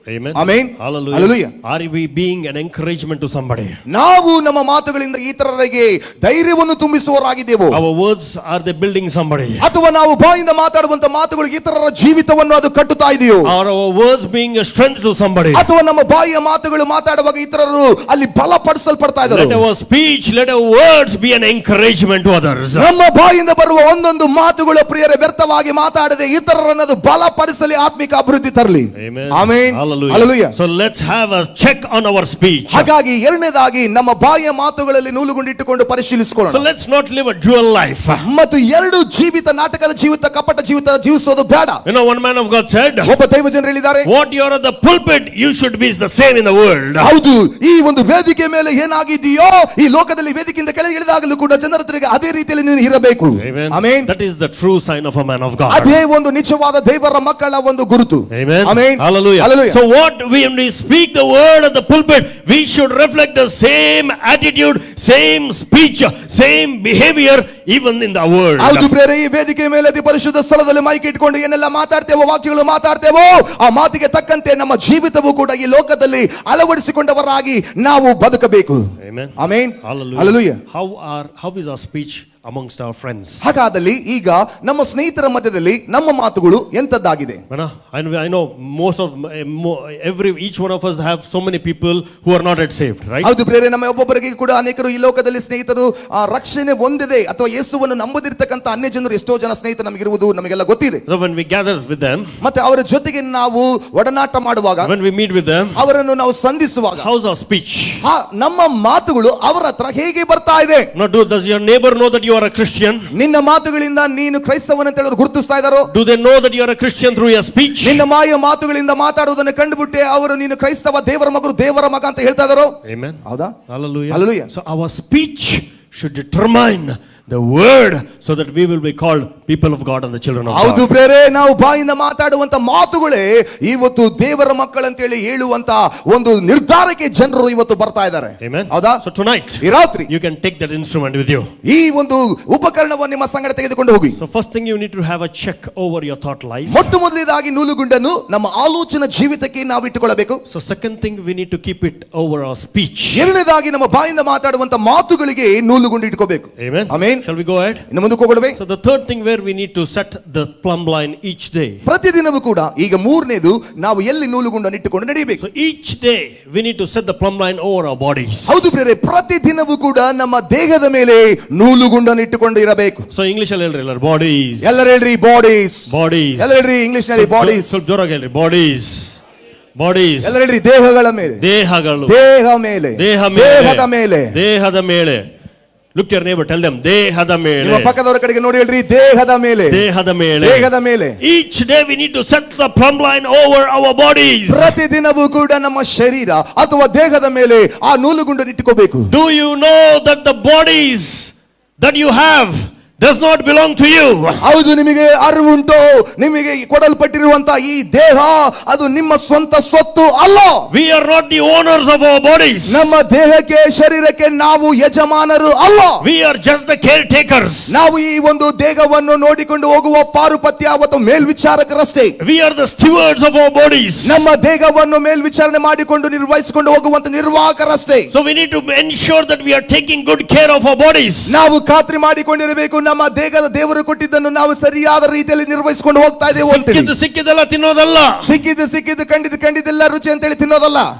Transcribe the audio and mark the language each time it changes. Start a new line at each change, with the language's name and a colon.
English: Amen.
Kannada: Amen.
English: Hallelujah. Hallelujah. Are we being an encouragement to somebody?
Kannada: ನಾವು ನಮ್ಮ ಮಾತುಗಳಿಂದ ಇತರರಿಗೆ ಧೈರ್ಯವನ್ನು ತುಂಬಿಸುವವರಾಗಿದ್ದೇವೆ.
English: Our words, are they building somebody?
Kannada: ಅಥವಾ ನಾವು ಬಾಯಿಂದ ಮಾತಾಡುವಂತ ಮಾತುಗಳು ಇತರರ ಜೀವಿತವನ್ನು ಅದು ಕಟ್ಟುತ್ತಾ ಇದೆಯೋ?
English: Are our words being a strength to somebody?
Kannada: ಅಥವಾ ನಮ್ಮ ಬಾಯಿಯ ಮಾತುಗಳು ಮಾತಾಡುವಾಗ ಇತರರು ಅಲ್ಲಿ ಬಲಪಡಿಸಲ್ಪಡ್ತಾ ಇದ್ದಾರೆ?
English: Let our speech, let our words be an encouragement to others.
Kannada: ನಮ್ಮ ಬಾಯಿಂದ ಬರುವ ಒಂದೊಂದು ಮಾತುಗಳು ಪ್ರಿಯರೇ ವ್ಯರ್ಥವಾಗಿ ಮಾತಾಡದೆ ಇತರರನ್ನು ಅದು ಬಲಪಡಿಸಲಿ, ಆತ್ಮಿಕ ಅಭಿವೃದ್ಧಿ ತರಲಿ.
English: Amen.
Kannada: Amen.
English: Hallelujah. Hallelujah. So let's have a check on our speech.
Kannada: ಹಾಗಾಗಿ ಎರಡನೇದಾಗಿ ನಮ್ಮ ಬಾಯಿಯ ಮಾತುಗಳಲ್ಲಿ ನೂಲುಗೊಂಡಿಟ್ಟುಕೊಂಡು ಪರಿಶೀಲಿಸಿಕೊಳ್ಳೋಣ.
English: So let's not live a dual life.
Kannada: ಮತ್ತು ಎರಡು ಜೀವಿತ, ನಾಟಕದ ಜೀವಿತ, ಕಪಟ ಜೀವಿತ ಜೀವಿಸೋದು ಬೇಡ.
English: You know, one man of God said,
Kannada: ಒಬ್ಬ ದೈವಜನರು ಹೇಳಿದ್ದಾರೆ,
English: what you are at the pulpit, you should be the same in the world.
Kannada: ಹೌದು, ಈ ಒಂದು ವೇದಿಕೆ ಮೇಲೆ ಏನಾಗಿದೆಯೋ ಈ ಲೋಕದಲ್ಲಿ ವೇದಿಕೆಯಿಂದ ಕೆಳಗೆ ಇಳಿದಾಗಲೂ ಕೂಡ ಜನರ ಹತ್ತಿರ ಅದೇ ರೀತಿಯಲ್ಲಿ ನೀನು ಇರಬೇಕು.
English: Amen.
Kannada: Amen.
English: That is the true sign of a man of God.
Kannada: ಅದೇ ಒಂದು ನಿಜವಾದ ದೇವರ ಮಕ್ಕಳ ಒಂದು ಗುರುತು.
English: Amen.
Kannada: Amen.
English: Hallelujah. Hallelujah. So when we speak the word at the pulpit, we should reflect the same attitude, same speech, same behavior even in the world.
Kannada: ಹೌದು ಪ್ರಿಯರೇ, ಈ ವೇದಿಕೆ ಮೇಲೆ ಅತಿ ಪರಿಶುದ್ಧ ಸ್ಥಳದಲ್ಲಿ ಮೈಕ್ ಇಟ್ಕೊಂಡು ಏನೆಲ್ಲ ಮಾತಾಡ್ತೇವೋ, ವಾಕ್ಯಗಳು ಮಾತಾಡ್ತೇವೋ, ಆ ಮಾತಿಗೆ ತಕ್ಕಂತೆ ನಮ್ಮ ಜೀವಿತವೂ ಕೂಡ ಈ ಲೋಕದಲ್ಲಿ ಅಳವಡಿಸಿಕೊಂಡವರಾಗಿ ನಾವು ಬದುಕಬೇಕು.
English: Amen.
Kannada: Amen.
English: Hallelujah. Hallelujah. How is our speech amongst our friends?
Kannada: ಹಾಗಾದಲ್ಲಿ ಈಗ ನಮ್ಮ ಸ್ನೇಹಿತರ ಮಧ್ಯದಲ್ಲಿ ನಮ್ಮ ಮಾತುಗಳು ಎಂತದ್ದಾಗಿದೆ?
English: I know most of each one of us have so many people who are not yet saved, right?
Kannada: ಹೌದು ಪ್ರಿಯರೇ, ನಮ್ಮ ಒಬ್ಬೊಬ್ಬರಿಗೆ ಕೂಡ ಅನೇಕರು ಈ ಲೋಕದಲ್ಲಿ ಸ್ನೇಹಿತರು ರಕ್ಷಣೆ ಹೊಂದಿದೆ ಅಥವಾ ಯೇಸುವನ್ನು ನಂಬದಿರ್ತಕ್ಕಂಥ ಅನ್ಯ ಜನರು ಎಷ್ಟೋ ಜನ ಸ್ನೇಹಿತರು ನಮಗಿರುವುದು ನಮಗೆಲ್ಲ ಗೊತ್ತಿದೆ.
English: So when we gather with them,
Kannada: ಮತ್ತೆ ಅವರ ಜೊತೆಗೆ ನಾವು ಒಡನಾಟ ಮಾಡುವಾಗ,
English: when we meet with them,
Kannada: ಅವರನ್ನು ನಾವು ಸಂಧಿಸುವಾಗ,
English: how's our speech?
Kannada: ನಮ್ಮ ಮಾತುಗಳು ಅವರ ಹತ್ರ ಹೇಗೆ ಬರ್ತಾ ಇದೆ?
English: Does your neighbor know that you are a Christian?
Kannada: ನಿನ್ನ ಮಾತುಗಳಿಂದ ನೀನು ಕ್ರೈಸ್ತವನಂತ ಹೇಳೋರು ಗುರುತಿಸ್ತಾ ಇದ್ದಾರೋ?
English: Do they know that you are a Christian through your speech?
Kannada: ನಿನ್ನ ಮಾತುಗಳಿಂದ ಮಾತಾಡುವುದನ್ನು ಕಂಡುಬಿಟ್ಟೆ ಅವರು ನೀನು ಕ್ರೈಸ್ತವ, ದೇವರ ಮಗರು, ದೇವರ ಮಗ ಅಂತ ಹೇಳ್ತಾ ಇದ್ದಾರೋ?
English: Amen.
Kannada: ಹೌದಾ?
English: Hallelujah. Hallelujah. So our speech should determine the word, so that we will be called people of God and the children of
Kannada: ಹೌದು
English: God.
Kannada: ಪ್ರಿಯರೇ, ನಾವು ಬಾಯಿಂದ ಮಾತಾಡುವಂತ ಮಾತುಗಳೇ ಇವತ್ತು ದೇವರ ಮಕ್ಕಳಂತೇಳಿ ಹೇಳುವಂತ ಒಂದು ನಿರ್ಧಾರಕ್ಕೆ ಜನರು ಇವತ್ತು ಬರ್ತಾ ಇದ್ದಾರೆ.
English: Amen.
Kannada: ಹೌದಾ?
English: So tonight,
Kannada: ಈ ರಾತ್ರಿ
English: you can take that instrument with you.
Kannada: ಈ ಒಂದು ಉಪಕರಣವನ್ನು ನಿಮ್ಮ ಸಂಗಡ ತೆಗೆದುಕೊಂಡು ಹೋಗಿ.
English: So first thing, you need to have a check over your thought life.
Kannada: ಮೊಟ್ಟ ಮೊದಲನೇದಾಗಿ ನೂಲುಗುಂಡನ್ನು ನಮ್ಮ ಆಲೋಚನಾ ಜೀವಿತಕ್ಕೆ ನಾವು ಇಟ್ಟುಕೊಳ್ಳಬೇಕು.
English: So second thing, we need to keep it over our speech.
Kannada: ಎರಡನೇದಾಗಿ ನಮ್ಮ ಬಾಯಿಂದ ಮಾತಾಡುವಂತ ಮಾತುಗಳಿಗೆ ನೂಲುಗುಂಡು ಇಟ್ಕೋಬೇಕು.
English: Amen.
Kannada: Amen. Amen.
English: Shall we go ahead?
Kannada: ಇನ್ನು ಮುಂದಕ್ಕೆ ಹೋಗೋಣವೇ?
English: So the third thing where we need to set the plumb line each day.
Kannada: ಪ್ರತಿದಿನವೂ ಕೂಡ ಈಗ ಮೂರನೇದು ನಾವು ಎಲ್ಲಿ ನೂಲುಗುಂಡನ್ನು ಇಟ್ಟುಕೊಂಡು ನಡೆಯಬೇಕು.
English: So each day we need to set the plumb line over our bodies.
Kannada: ಹೌದು ಪ್ರಿಯರೇ, ಪ್ರತಿದಿನವೂ ಕೂಡ ನಮ್ಮ ದೇಹದ ಮೇಲೆ ನೂಲುಗುಂಡನ್ನು ಇಟ್ಟುಕೊಂಡು ಇರಬೇಕು. So English ಅಲ್ಲಿ ಹೇಳ್ರಿ ಎಲ್ಲರೂ bodies. ಎಲ್ಲರೂ ಹೇಳ್ರಿ ಬಾಡೀಸ್.
English: Bodies.
Kannada: ಎಲ್ಲರೂ ಹೇಳ್ರಿ ಇಂಗ್ಲಿಷ್ ನಲ್ಲಿ ಬಾಡೀಸ್. ಸ್ವಲ್ಪ ಜೋರಾಗಿ ಹೇಳ್ರಿ bodies.
English: Bodies.
Kannada: ಎಲ್ಲರೂ ಹೇಳ್ರಿ ದೇಹಗಳ ಮೇಲೆ. ದೇಹಗಳು. ದೇಹ ಮೇಲೆ. ದೇಹದ ಮೇಲೆ. ದೇಹದ ಮೇಲೆ.
English: Look to your neighbor, tell them
Kannada: ದೇಹದ ಮೇಲೆ. ನಿಮ್ಮ ಪಕ್ಕದವರ ಕಡೆಗೆ ನೋಡಿ ಹೇಳ್ರಿ ದೇಹದ ಮೇಲೆ. ದೇಹದ ಮೇಲೆ. ದೇಹದ ಮೇಲೆ.
English: Each day we need to set the plumb line over our bodies.
Kannada: ಪ್ರತಿದಿನವೂ ಕೂಡ ನಮ್ಮ ಶರೀರ ಅಥವಾ ದೇಹದ ಮೇಲೆ ಆ ನೂಲುಗುಂಡನ್ನು ಇಟ್ಟುಕೋಬೇಕು.
English: Do you know that the bodies that you have does not belong to you?
Kannada: ಹೌದು, ನಿಮಗೆ ಅರಿವುಂಟು, ನಿಮಗೆ ಕೊಡಲ್ಪಟ್ಟಿರುವಂತಹ ಈ ದೇಹ ಅದು ನಿಮ್ಮ ಸ್ವಂತ ಸ್ವತ್ತು ಅಲ್ಲ.
English: We are not the owners of our bodies.
Kannada: ನಮ್ಮ ದೇಹಕ್ಕೆ ಶರೀರಕ್ಕೆ ನಾವು ಯಜಮಾನರು ಅಲ್ಲ.
English: We are just the caretakers.
Kannada: ನಾವು ಈ ಒಂದು ದೇಹವನ್ನು ನೋಡಿಕೊಂಡು ಹೋಗುವ ಪಾರುಪತ್ಯ ಅಥವಾ ಮೇಲ್ವಿಚಾರಕರಷ್ಟೇ.
English: We are the stewards of our bodies.
Kannada: ನಮ್ಮ ದೇಹವನ್ನು ಮೇಲ್ವಿಚಾರಣೆ ಮಾಡಿಕೊಂಡು ನಿರ್ವಹಿಸಿಕೊಂಡು ಹೋಗುವಂತ ನಿರ್ವಾಹಕರಷ್ಟೇ.
English: So we need to ensure that we are taking good care of our bodies.
Kannada: ನಾವು ಖಾತ್ರಿ ಮಾಡಿಕೊಂಡಿರಬೇಕು ನಮ್ಮ ದೇಹದ ದೇವರು ಕೊಟ್ಟಿದ್ದನ್ನು ನಾವು ಸರಿಯಾದ ರೀತಿಯಲ್ಲಿ ನಿರ್ವಹಿಸಿಕೊಂಡು ಹೋಗ್ತಾ ಇದ್ದೇವೆ ಅಂತ. ಸಿಕ್ಕಿದ್ದೆಲ್ಲ ತಿನ್ನೋದಲ್ಲ. ಸಿಕ್ಕಿದ್ದು ಕಂಡಿದ್ದೆಲ್ಲ ರುಚಿ ಅಂತೇಳಿ ತಿನ್ನೋದಲ್ಲ.